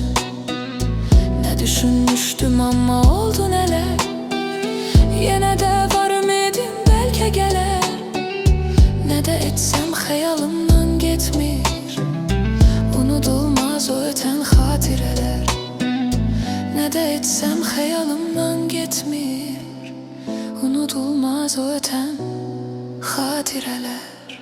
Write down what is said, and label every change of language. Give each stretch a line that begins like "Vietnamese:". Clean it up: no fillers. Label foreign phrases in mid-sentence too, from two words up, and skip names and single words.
Azerbaijani: Nə düşünmüşdüm amma oldu nələr, yenə də var ümidim bəlkə gələr. Nə də etsəm xəyalımdan getmir, unudulmaz o ötən xatirələr.
Turkish: Ne de etsem hayalımdan gitmir, unutulmaz o öten hatireler.